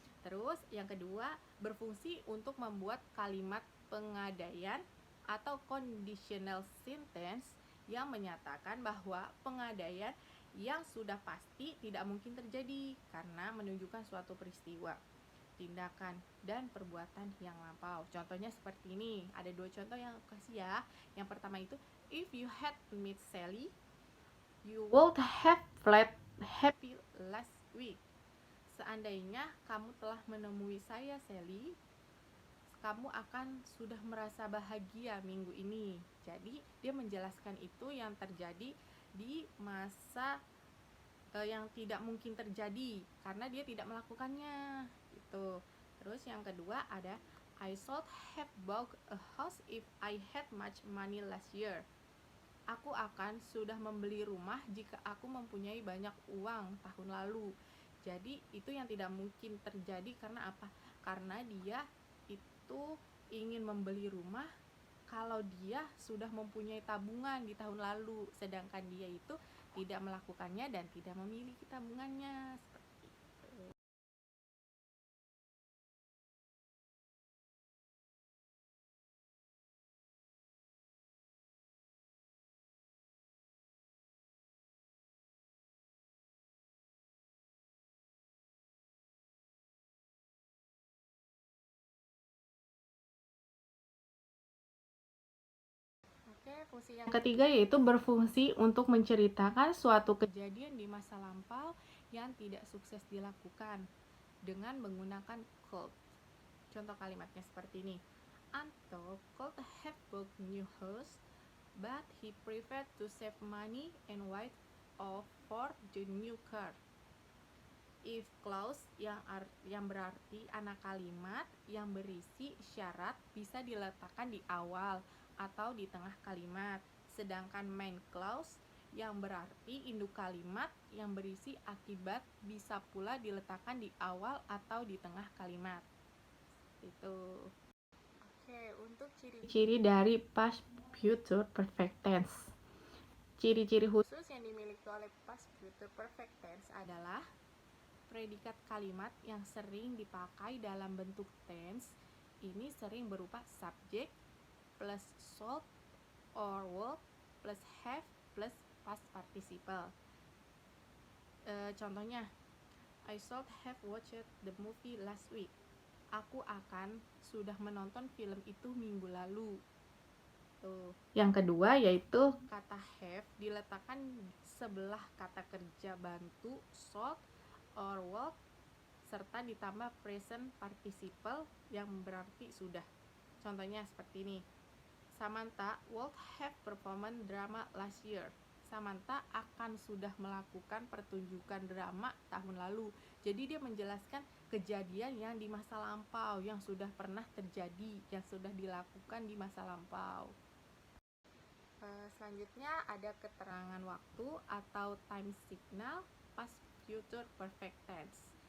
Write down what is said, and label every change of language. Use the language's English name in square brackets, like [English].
[Indonesian] Terus yang kedua, berfungsi untuk membuat kalimat pengadaian atau conditional sentence yang menyatakan bahwa pengadaian yang sudah pasti tidak mungkin terjadi karena menunjukkan suatu peristiwa, tindakan, dan perbuatan yang lampau. Contohnya seperti ini, ada 2 contoh yang aku kasih ya. Yang pertama itu, [English] if you had met Sally, you would have felt happy last week. [Indonesian] Seandainya kamu telah menemui saya, Sally, kamu akan sudah merasa bahagia minggu ini. Jadi dia menjelaskan itu yang terjadi di masa yang tidak mungkin terjadi karena dia tidak melakukannya gitu. Terus yang kedua ada, [English] I should have bought a house if I had much money last year. [Indonesian] Aku akan sudah membeli rumah jika aku mempunyai banyak uang tahun lalu. Jadi itu yang tidak mungkin terjadi karena apa? Karena dia itu ingin membeli rumah kalau dia sudah mempunyai tabungan di tahun lalu, sedangkan dia itu tidak melakukannya dan tidak memiliki tabungannya. Seperti itu. Oke, fungsi yang ketiga yaitu berfungsi untuk menceritakan suatu kejadian di masa lampau yang tidak sukses dilakukan dengan menggunakan could. Contoh kalimatnya seperti ini. [English] Anto could have bought new house, but he preferred to save money and wait for the new car. [Indonesian] If clause yang berarti anak kalimat yang berisi syarat bisa diletakkan di awal atau di tengah kalimat. Sedangkan main clause yang berarti induk kalimat yang berisi akibat bisa pula diletakkan di awal atau di tengah kalimat. Itu. Oke, untuk ciri-ciri dari past future perfect tense. Ciri-ciri khusus yang dimiliki oleh past future perfect tense adalah predikat kalimat yang sering dipakai dalam bentuk tense ini sering berupa [English] subject plus should or would plus have plus past participle. [Indonesian] Contohnya, [English] I should have watched the movie last week. [Indonesian] Aku akan sudah menonton film itu minggu lalu. Tuh. Yang kedua yaitu kata have diletakkan sebelah kata kerja bantu should or would serta ditambah present participle yang berarti sudah. Contohnya seperti ini. [English] Samantha would have performed drama last year. [Indonesian] Samantha akan sudah melakukan pertunjukan drama tahun lalu. Jadi dia menjelaskan kejadian yang di masa lampau, yang sudah pernah terjadi, yang sudah dilakukan di masa lampau. Selanjutnya ada keterangan waktu atau time signal past future perfect tense.